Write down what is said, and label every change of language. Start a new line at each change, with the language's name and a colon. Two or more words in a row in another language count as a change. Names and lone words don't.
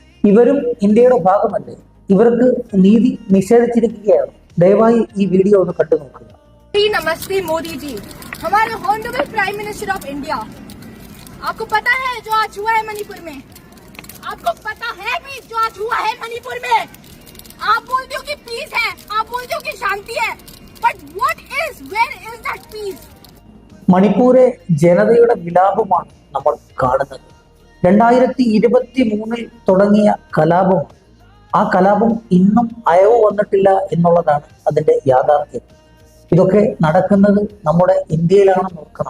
Malayalam: ഇവരും ഇന്ത്യയുടെ ഭാഗമല്ലേ? ഇവർക്ക് നീതി നിഷേധിച്ചിരിക്കുകയാണ്. ദയവായി ഈ വീഡിയോ ഒന്ന് കണ്ടു നോക്കുക.
Hindi: नमस्ते मोदी जी, हमारे
English: honourable Prime Minister of India,
Hindi: आपको पता है जो आज हुआ है मणिपुर में? आपको पता है भी जो आज हुआ है मणिपुर में? आप बोलते हो कि पीस है, आप बोलते हो कि शांति है,
English: But what is, where is that peace?
Malayalam: മണിപ്പൂരെ ജനതയുടെ വിലാപമാണ് നമ്മൾ കാണുന്നത്. 2023 തുടങ്ങിയ കലാപമാണ്. ആ കലാപം ഇന്നും അയവ് വന്നിട്ടില്ല എന്നുള്ളതാണ് അതിന്റെ യാഥാർത്ഥ്യം. ഇതൊക്കെ നടക്കുന്നത് നമ്മുടെ ഇന്ത്യയിലാണെന്ന് ഓർക്കണം.